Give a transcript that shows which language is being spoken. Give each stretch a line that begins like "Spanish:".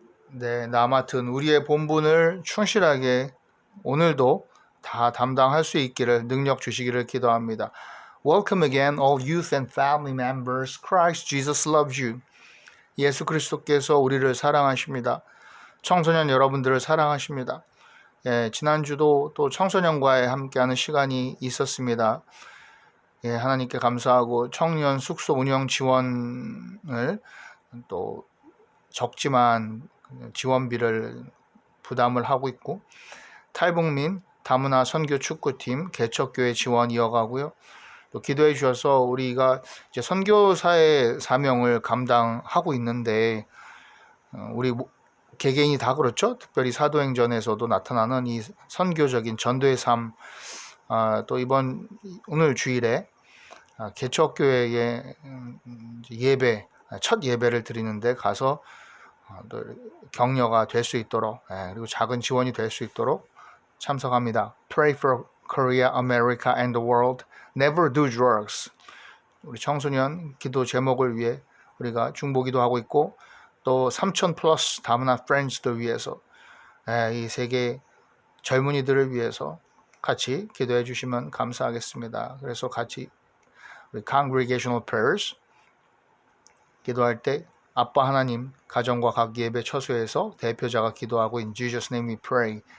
Korean: 네, 나 맡은 우리의 본분을 충실하게 오늘도 다 담당할 수 있기를 능력 주시기를 기도합니다.
English: Welcome again, all youth and family members. Christ Jesus loves you.
Korean: 예수 그리스도께서 우리를 사랑하십니다. 청소년 여러분들을 사랑하십니다. 지난주도 또 청소년과의 함께하는 시간이 있었습니다. 예, 하나님께 감사하고 청년 숙소 운영 지원을 또 적지만 지원비를 부담을 하고 있고 탈북민 다문화 선교 축구팀 개척교회 지원 이어가고요. 또 기도해 주셔서 우리가 이제 선교사의 사명을 감당하고 있는데 우리 개개인이 다 그렇죠. 특별히 사도행전에서도 나타나는 이 선교적인 전도의 삶. 또 이번 오늘 주일에 개척교회의 예배 첫 예배를 드리는데 가서 또 격려가 될 수 있도록 그리고 작은 지원이 될 수 있도록 참석합니다.
English: Pray for Korea, America and the world. Never do drugs.
Korean: 우리 청소년 기도 제목을 위해 우리가 중보기도 하고 있고 또 3,000 플러스 다문화 프렌즈들 위해서 이 세계 젊은이들을 위해서 같이 기도해 주시면 감사하겠습니다. 그래서 같이 우리
English: Congregational Prayers
Korean: 기도할 때 아빠 하나님 가정과 각 예배 처소에서 대표자가 기도하고
English: In Jesus' name we pray.